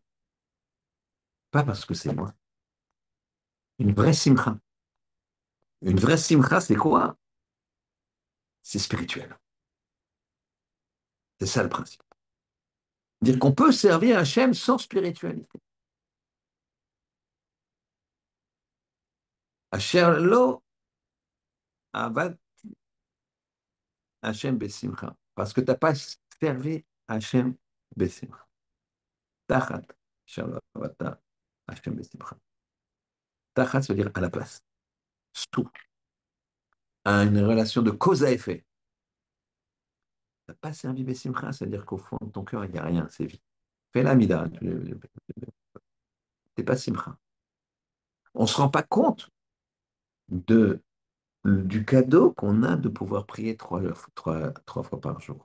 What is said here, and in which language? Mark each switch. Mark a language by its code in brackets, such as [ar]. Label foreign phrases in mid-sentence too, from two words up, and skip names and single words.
[fr] Pas parce que c'est moi. Une vraie simcha. Une vraie simcha, c'est quoi? C'est spirituel. C'est ça le principe. Dire qu'on peut servir Hachem sans spiritualité. [he] אשר לא עבד השם בשמחה. [fr] Parce que tu n'as pas servi [he] השם בשמחה. [fr] Tachat. [he] אשר לא עבדת השם בשמחה. [fr] Tachat, ça veut dire à la place. Sous. À une relation de cause à effet. Tu n'as pas servi besimcha, c'est-à-dire qu'au fond de ton cœur, il n'y a rien, c'est vide. Fais la mida. C'est pas simcha. On ne se rend pas compte de, du cadeau qu'on a de pouvoir prier trois fois par jour.